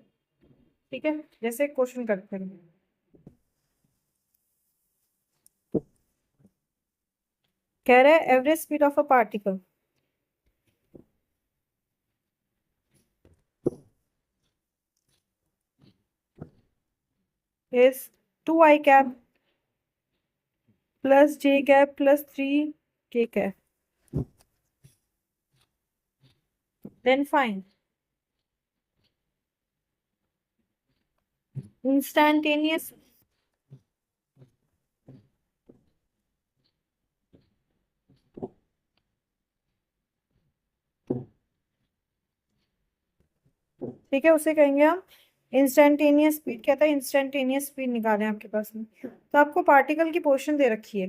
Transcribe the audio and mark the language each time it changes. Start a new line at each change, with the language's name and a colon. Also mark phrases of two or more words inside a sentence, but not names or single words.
Hindi: ठीक है, जैसे क्वेश्चन करते हैं, कह रहा है
English: average speed of a particle is 2i cap plus j cap plus 3k cap, then find instantaneous
Hindi: ठीक है, उसे कहेंगे हम
English: instantaneous speed.
Hindi: कहता है
English: instantaneous speed
Hindi: निकालें आपके पास में, तो आपको पार्टिकल की पोर्शन दे रखी है।